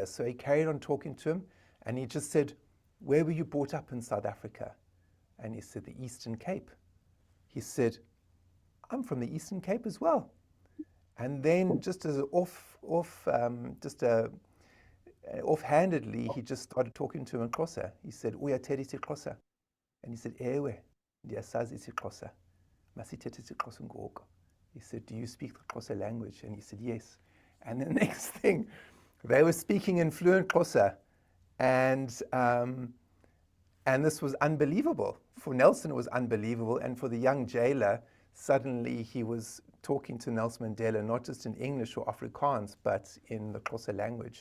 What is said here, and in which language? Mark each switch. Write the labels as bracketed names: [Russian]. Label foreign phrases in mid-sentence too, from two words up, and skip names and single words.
[English] So he carried on talking to him, and he just said, where were you brought up in South Africa? And he said, the Eastern Cape. He said, I'm from the Eastern Cape as well. And then just as offhandedly, he just started talking to him in Xhosa. He said, [Xhosa] uyatheta isiXhosa. [English] And he said, [Xhosa] ewe, ndiyasazi isiXhosa. Masithethe isiXhosa ngoku. [English] He said, do you speak the Xhosa language? And he said, yes. And the next thing, they were speaking in fluent Xhosa. And this was unbelievable. For Nelson, it was unbelievable. And for the young jailer, suddenly he was talking to Nelson Mandela, not just in English or Afrikaans, but in the Xhosa language.